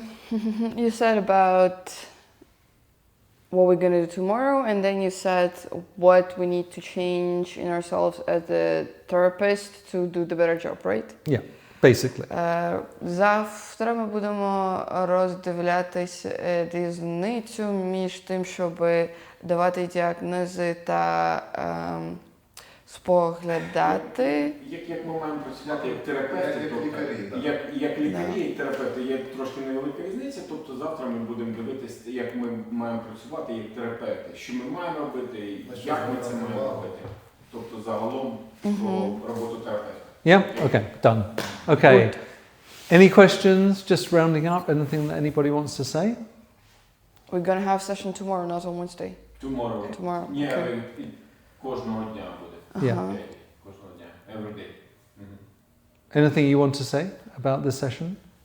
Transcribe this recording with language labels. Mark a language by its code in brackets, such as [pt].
[en] You said about what we're going to do tomorrow, and then you said what we need to change in ourselves as a therapist to do the better job, right? Yeah, basically. [uk] Завтра ми будемо роздивлятись різницю між тим, щоб давати діагнози та споглядати. Як ми маємо працювати як терапевти, як лікарі і терапевти, є трошки невелика різниця, тобто завтра ми будемо дивитися, як ми маємо працювати як терапевти, що ми маємо робити, як ми це маємо робити, тобто загалом про роботу терапевта. [en] Yeah? Okay, done. Okay. Good. Any questions, just rounding up, anything that anybody wants to say? We're gonna have session tomorrow, not on Wednesday. Tomorrow. [uk] Ні, [en] Okay. [uk] кожного дня буде. [en] Yeah. [uk] Кожного дня. [en] Every day. Anything you want to say about this session?